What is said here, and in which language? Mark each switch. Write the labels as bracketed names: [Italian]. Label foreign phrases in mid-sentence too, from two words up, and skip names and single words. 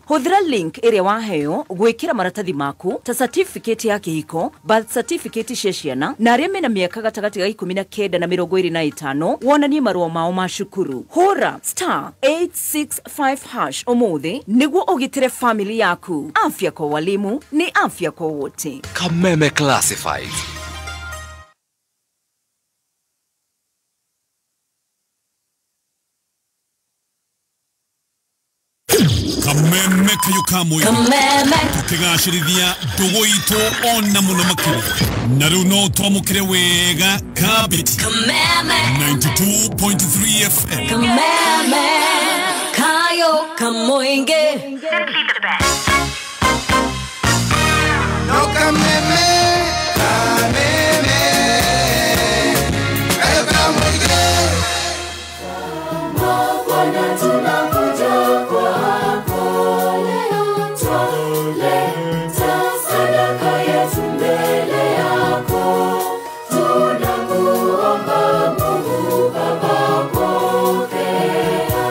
[Kikuyu] Hũthĩra link ĩrĩa waheo gwĩkĩra maratathi maku ta certificate ya kĩhiko, [English] birth certificate [Kikuyu] cia ciana na arĩa mena mĩaka gatagatĩ ga 19 na 25 wonanie marũa mao ma cukuru. Hũra *865# ũmũthĩ nĩguo ũgitĩre family yaku. [Swahili] Afya kwa walimu ni afya kwa wote. [Kikuyu] Kameme Classified. Kameme kayoka mũingĩ tukigacĩrithia ndũgũ itũ ona mũno makĩria na rĩu no twamũkĩre wega Kabiti Kameme 92.3 FM. Kameme kayoka mũingĩ. [English] Simply the best. [Kikuyu] No Kameme, Kameme kayoka mũingĩ. [Swahili] Bwana tunakuja kwako leo, twaleta sadaka yetu mbele yako. Tunakuomba Mungu Baba, pokea.